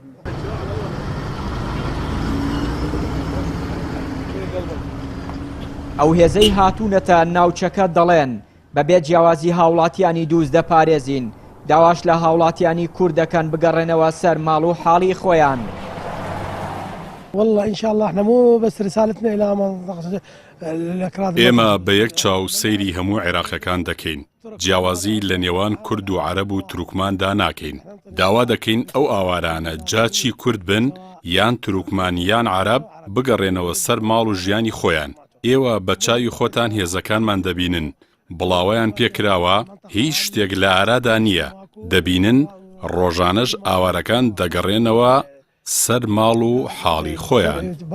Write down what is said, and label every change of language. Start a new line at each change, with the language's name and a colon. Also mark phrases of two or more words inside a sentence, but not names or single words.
Central Kurdish: ئەو هێزەی هاتوونەتە ناوچەکە دەڵێن بەبێ جیاوازی هاوڵاتیانی دووز دەپارێزین، داواش لە هاوڵاتیانی کورد دەکەن بگەڕێنەوە سەر ماڵ و حاڵی خۆیان.
Arabic: والله إن شاء الله احنا مو بس رسالتنا إلى الأكراد.
Central Kurdish: ئێمە بە یەک چاو سەیری هەموو عێراقیەکان دەکەین، جیاوازی لە نێوان کورد و عەرەب و تروکماندا ناکەین. داوا دەکەین ئەو ئاوارانە جاچی کورد بن یان تروکمان یان عەرەب بگەڕێنەوە سەر ماڵ و ژیانی خۆیان. ئێوە بە چاوی خۆتان هێزەکانمان دەبینن، بڵاوەیان پێکراوە، هیچ شتێک لە ئارادا نییە، دەبینن ڕۆژانەش ئاوارەکان دەگەڕێنەوە سەر ماڵ و حاڵی خۆیان.